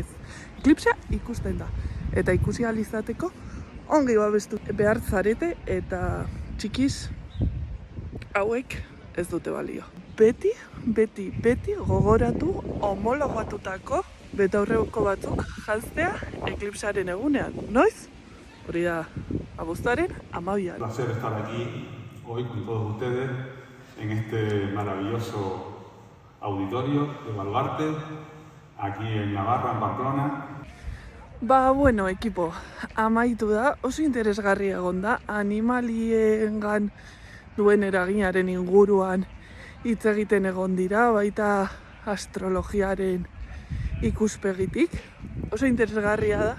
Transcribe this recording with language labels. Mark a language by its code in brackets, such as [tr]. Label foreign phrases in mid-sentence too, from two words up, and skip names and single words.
[eu] Eklipsea ikusten da, eta ikusi ahal izateko ongi babestu behar zarete eta txikiz hauek ez dute balio. Beti gogoratu homologatutako betaurreko batzuk janztea eklipsearen egunean. Noiz? Hori da abuztuaren 12an. [es] Un placer estar aquí hoy con todos ustedes en este maravilloso auditorio de Baluarte, aquí en Navarra, en Pamplona. [eu] Bueno, ekipo, amaitu da, oso interesgarri egon da, animaliengan duen eraginaren inguruan hitz egiten egon dira, baita astrologiaren ikuspegitik. Oso interesgarria da.